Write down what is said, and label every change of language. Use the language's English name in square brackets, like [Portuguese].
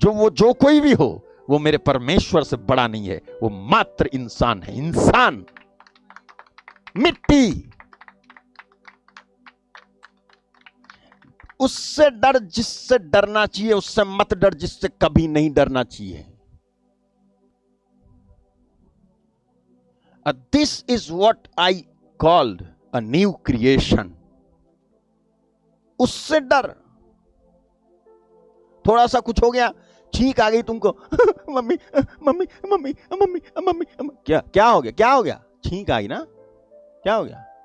[Hindi] जो कोई भी हो, वो मेरे परमेश्वर से बड़ा नहीं है। वो मात्र इंसान है, इंसान, मिट्टी। उससे डर जिससे डरना चाहिए, उससे मत डर जिससे कभी नहीं डरना चाहिए। [English] This is what I called a new creation. [Hindi] उससे डर। थोड़ा सा कुछ हो गया, छींक आ गई तुमको, mummy mummy mummy mummy mummy, क्या हो गया? क्या हो गया? छींक आई ना, क्या हो गया?